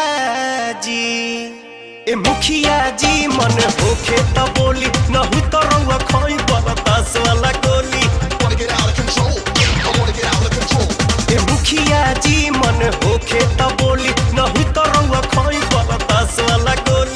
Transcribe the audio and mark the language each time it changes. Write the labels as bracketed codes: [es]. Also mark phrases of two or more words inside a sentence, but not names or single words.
[bho] जी, ए मुखिया जी मन होखे त बोली, नहीं तो रउआ खोई बरदास वाला गोली। [en] Wanna get out of control. I wanna get out of control. [bho] ए मुखिया जी मन होखे त बोली, नहीं तो रउआ खोई बरदास वाला गोली।